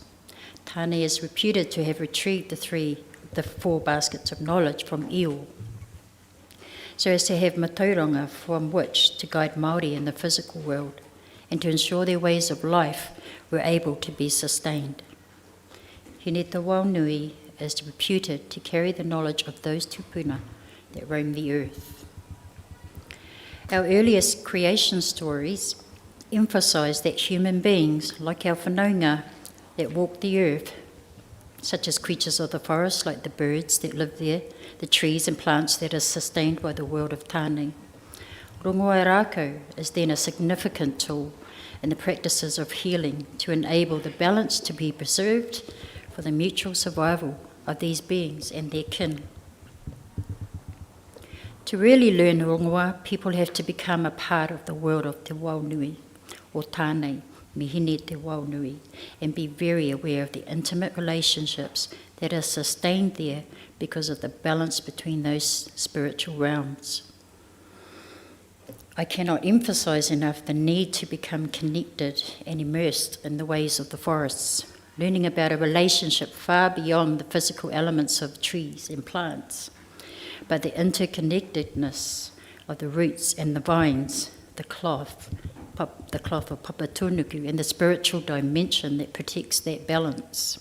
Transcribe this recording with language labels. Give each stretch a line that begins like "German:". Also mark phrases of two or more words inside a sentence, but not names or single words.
English: Tāne is reputed to have retrieved the 4 baskets of knowledge from Io, so as to have matauranga from which to guide Māori in the physical world and to ensure their ways of life were able to be sustained. Hine te Waunui is reputed to carry the knowledge of those tupuna that roam the earth. Our earliest creation stories emphasise that human beings, like our whanaunga that walk the earth, such as creatures of the forest like the birds that live there, the trees and plants that are sustained by the world of tāne.
Māori: Rongoa rākau
English: is then a significant tool in the practices of healing to enable the balance to be preserved for the mutual survival of these beings and their kin. To really learn rongoa, people have to become a part of the world of
Māori: te waunui,
English: or tāne,
Māori: mihine te waunui,
English: and be very aware of the intimate relationships that are sustained there because of the balance between those spiritual realms. I cannot emphasize enough the need to become connected and immersed in the ways of the forests, learning about a relationship far beyond the physical elements of trees and plants, but the interconnectedness of the roots and the vines, the cloth of Papatunuku, and the spiritual dimension that protects that balance.